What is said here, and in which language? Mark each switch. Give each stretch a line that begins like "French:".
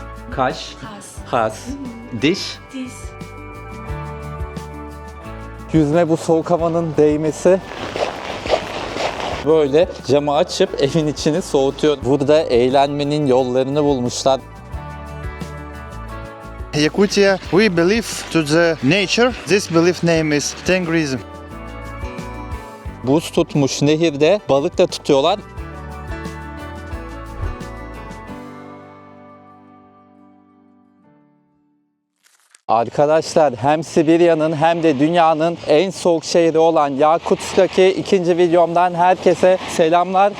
Turkish: Kaş, has, diş. Yüzme bu soğuk havanın değmesi. Böyle camı açıp evin içini soğutuyor. Burada eğlenmenin yollarını bulmuşlar.
English: Yakutia, we believe to the nature. This belief name is Tengrism.
Turkish: Buz tutmuş nehirde balık da tutuyorlar. Arkadaşlar hem Sibirya'nın hem de dünyanın en soğuk şehri olan Yakutsk'taki ikinci videomdan herkese selamlar.